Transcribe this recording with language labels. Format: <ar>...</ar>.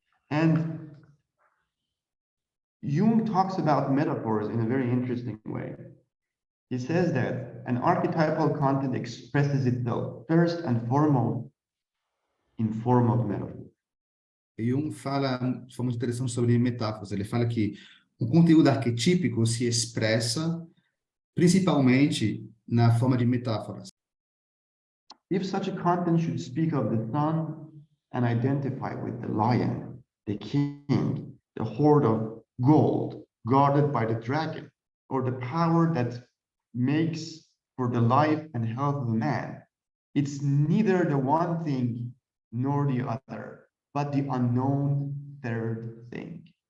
<en>And Jung talks about metaphors in a very interesting way. He says that an archetypal content expresses itself first and foremost in form of metaphor.</en> <pt>Jung fala de forma interessante sobre metáforas. Ele fala que o conteúdo arquetípico se expressa principalmente na forma de metáforas.</pt> <en>If such a content should speak of the sun and identify with the lion, the king, the hoard of gold guarded by the dragon, or the power that makes for the life and health of a man, it's neither the one thing nor the other, but the unknown third thing.</en>